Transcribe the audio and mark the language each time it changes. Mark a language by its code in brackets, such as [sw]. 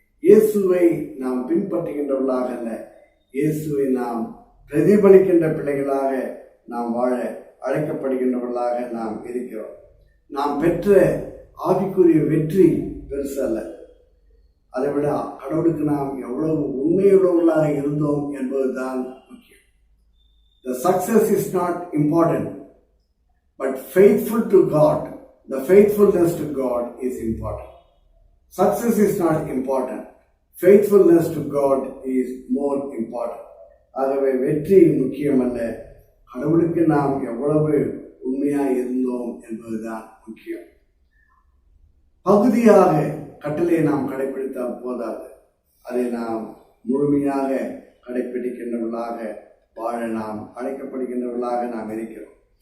[ta] இயேசுவை நாம் பின்பற்றுகின்றவர்களாக அல்ல, இயேசுவை நாம் பிரதிபலிக்கின்ற பிள்ளைகளாக நாம் வாழ அழைக்கப்படுகின்றவர்களாக நாம் இருக்கிறோம். நாம் பெற்ற ஆவிக்குரிய வெற்றி பெருசு அல்ல, அதை விட கடவுளுக்கு நாம் எவ்வளவு உண்மையுள்ளவர்களாக இருந்தோம் என்பதுதான் முக்கியம். [en] The success is not important, but faithful to God, the faithfulness to God is important. Success is not important, faithfulness to God is more important. [ta] ஆகவே வெற்றி முக்கியமல்ல, கடவுளுக்கு நாம் எவ்வளவு உண்மையாக இருந்தோம் என்பதுதான் முக்கியம். பகுதியாக கட்டளையை நாம் கடைபிடித்தால் போதாது, அதை நாம் முழுமையாக கடைபிடிக்கின்றவர்களாக வாழ நாம் அழைக்கப்படுகின்றவர்களாக நாம் இருக்கிறோம்.